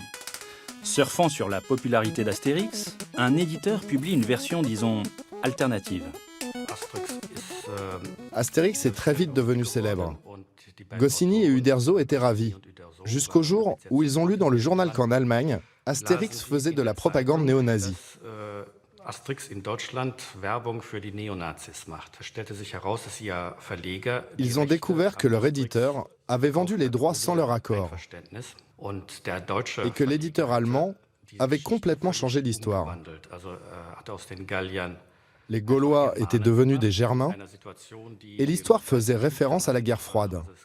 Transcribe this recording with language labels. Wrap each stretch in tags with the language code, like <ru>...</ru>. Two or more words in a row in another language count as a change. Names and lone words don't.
<fr>Surfant sur la popularité d'Astérix, un éditeur publie une version, disons, alternative. Astérix est très vite devenu célèbre. Goscinny et Uderzo étaient ravis, jusqu'au jour où ils ont lu dans le journal qu'en Allemagne, Astérix faisait de la propagande néo-nazie.</fr> <de>Asterix in Deutschland Werbung für die Neonazis macht. Es stellte sich heraus, dass ihr Verleger</de> <fr>Ils ont découvert que leur éditeur avait vendu les droits sans leur accord et que l'éditeur allemand avait complètement changé l'histoire. Les Gaulois étaient devenus des Germains et l'histoire faisait référence à la guerre froide.</fr>